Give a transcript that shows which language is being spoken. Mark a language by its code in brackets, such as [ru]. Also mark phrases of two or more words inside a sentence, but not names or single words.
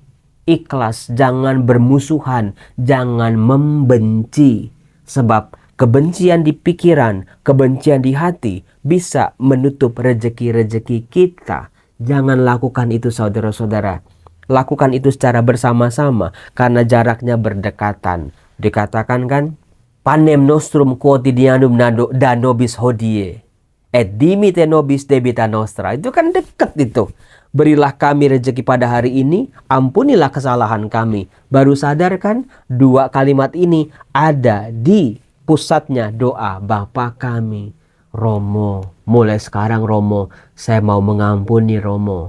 [id] Ikhlas, jangan bermusuhan, jangan membenci. Sebab kebencian di pikiran, kebencian di hati bisa menutup rezeki-rezeki kita. Jangan lakukan itu saudara-saudara. Lakukan itu secara bersama-sama karena jaraknya berdekatan. Dikatakan kan, [la] panem nostrum quotidianum da nobis hodie, et dimite nobis debita nostra. [id] Itu kan dekat itu. Berilah kami rezeki pada hari ini, ampunilah kesalahan kami. Baru sadar kan, dua kalimat ini ada di pusatnya doa Bapa kami. Romo, mulai sekarang Romo, saya mau mengampuni Romo.